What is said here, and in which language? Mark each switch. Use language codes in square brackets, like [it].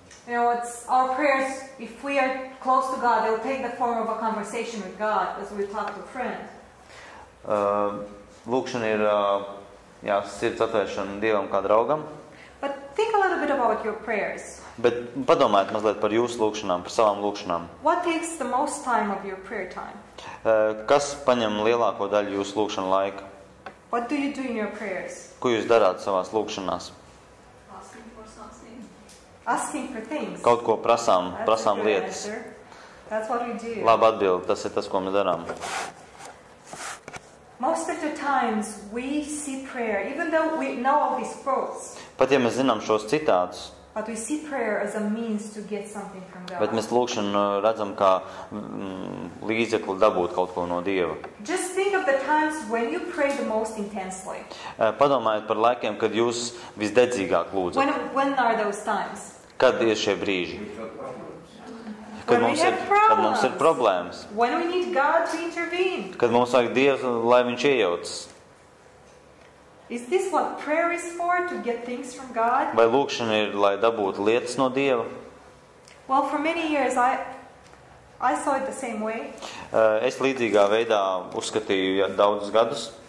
[en] You know, it's our prayers, if we are close to God, they will take the form of a conversation with God as we talk to a friend. [lv] Lūgšana ir sirds atvēršana Dievam kā draugam. [en] But think a little bit about your prayers. [lv] Bet padomājiet mazliet par jūsu lūgšanām, par savām lūgšanām. [en] What takes the most time of your prayer time? [lv] Kas paņem lielāko daļu jūsu lūgšanu laika? [en] What do you do in your prayers? [lv] Ko jūs darāt savās lūgšanās? [en] Asking for something. Asking for things. [lv] Kaut ko prasām [en] That's a good [lv] lietas. [en] answer. That's what we do. [lv] Labi atbildi, tas ir tas, ko mēs darām. [en] Most of the times we see prayer, even though we know all these quotes, [lv] Pat ja mēs zinām šos citātus, [en] but we see prayer as a means to get something from God. [lv] bet mēs lūgšanu redzam kā līdzekli dabūt kaut ko no Dieva. [en] Just think of the times when you pray the most intensely. [lv] Padomājiet par laikiem, kad jūs visdedzīgāk lūdzat. [en] When are those times? [lv] Kad ir šie brīži? [en] When we have [lv] Kad mums ir problēmas. [en] When we need God to intervene. [lv] Kad mums vajag Dievu, lai viņš iejaucas. [en] Is this what prayer is for? To get things from God? [lv] Vai lūgšana ir, lai dabūtu lietas no Dieva? [en] Well, for many years I saw it the same way. [lv] Es līdzīgā veidā uzskatīju daudzus gadus.